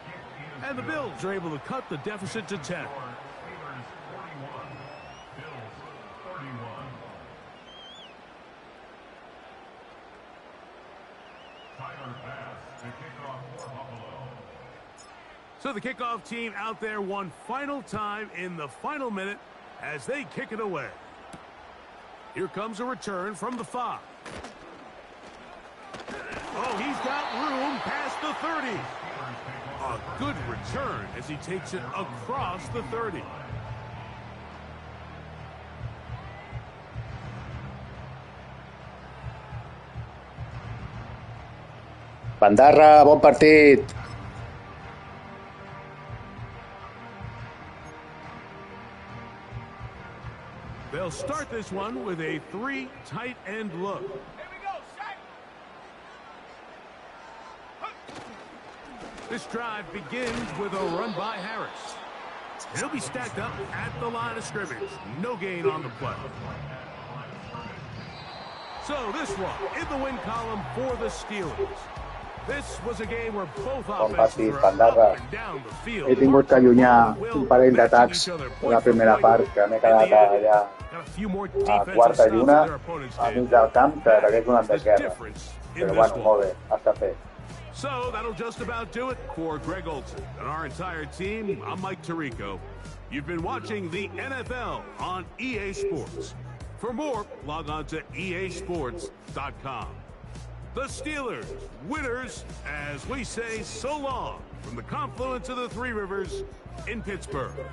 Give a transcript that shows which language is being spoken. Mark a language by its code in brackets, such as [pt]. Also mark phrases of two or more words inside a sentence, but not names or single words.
[en] And the Bills are able to cut the deficit to 10. So the kickoff team out there one final time in the final minute as they kick it away. Here comes a return from the 5. Oh, he's got room past the 30. A good return as he takes it across the 30. [ca] Bandarra, bon partit. [en] They'll start this one with a 3 tight end look. Here we go, set. This drive begins with a run by Harris. He'll be stacked up at the line of scrimmage. No gain on the play. So this one in the win column for the Steelers. This was a game where both offenses were up and down the field. [ca] He tingut que allunyar un parell d'atacs de la primera part, que m'he quedat allà a 4ª i 1 a mig del camp, que hagués donat de guerra. Però bueno, molt bé, està fet. [en] So that'll just about do it for Greg Olson and our entire team. I'm Mike Tirico. You've been watching the NFL on EA Sports. For more, log on to easports.com. The Steelers, winners, as we say so long from the confluence of the Three Rivers in Pittsburgh.